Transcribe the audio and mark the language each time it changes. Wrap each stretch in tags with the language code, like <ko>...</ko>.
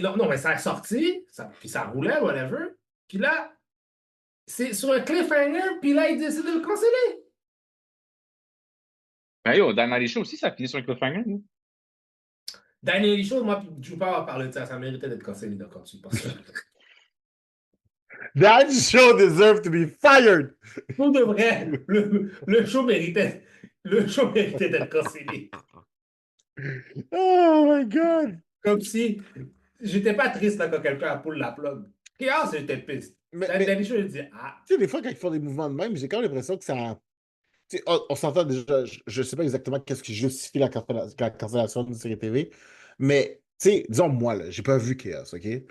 <fr>non, mais ça a sorti, puis ça roulait, whatever. Puis là, c'est sur un cliffhanger, puis là, ils décident de le canceller. ben yo, Dan Marie Show aussi, ça finit sur un cliffhanger. Là. Daniel Show, moi, je ne veux pas parler de ça. Ça méritait d'être cancellé quand tu penses ça.</fr> <en>That show deserves to be fired!</en> <fr>Pour de vrai, le show méritait d'être cancellé.</fr> <en>Oh my god!</en> <fr>Comme si j'étais pas triste là, quand quelqu'un a pull la plug. Chaos, j'étais piste. Mais Danny Show, je dis, ah, tu sais, des fois, quand ils font des mouvements de même, j'ai quand même l'impression que ça. Tu sais, on s'entend déjà, je sais pas exactement qu'est-ce qui justifie la cancellation d'une série TV, mais tu sais, disons moi, là, j'ai pas vu Chaos, OK?</fr>